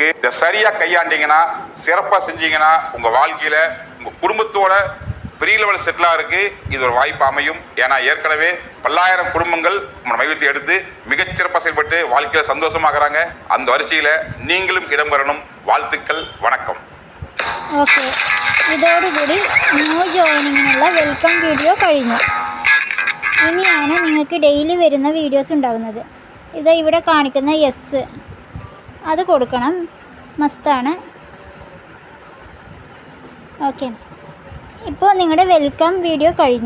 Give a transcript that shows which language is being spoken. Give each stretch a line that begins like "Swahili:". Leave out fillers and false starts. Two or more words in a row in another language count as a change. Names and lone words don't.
Tamil: இதை சரியா கையாண்டீங்கன்னா, சிறப்பா செஞ்சீங்கன்னா, உங்க வாழ்க்கையில உங்க குடும்பத்தோட பெரிய லெவல் செட்டிலா இருக்கு. இது ஒரு வாய்ப்பு அமையும். ஏன்னா ஏற்கனவே பல்லாயிரம் குடும்பங்கள் மையத்தை எடுத்து மிகச்சிறப்பாக செயல்பட்டு வாழ்க்கையில சந்தோஷமாகறாங்க. அந்த வரிசையில நீங்களும் இடம்பெறணும். வாழ்த்துக்கள், വണക്കം.
Malayalam: ഓക്കെ, ഇതോടുകൂടി ന്യൂ ജോയിനിങ്ങിനുള്ള
English: welcome video
Malayalam: കഴിഞ്ഞു. ഇനിയാണ് നിങ്ങൾക്ക് ഡെയിലി വരുന്ന വീഡിയോസ് ഉണ്ടാകുന്നത്. ഇത് ഇവിടെ കാണിക്കുന്ന യെസ് അത് കൊടുക്കണം, മസ്റ്റാണ്. ഓക്കെ, ഇപ്പോൾ നിങ്ങളുടെ
English: welcome video
Malayalam: കഴിഞ്ഞു.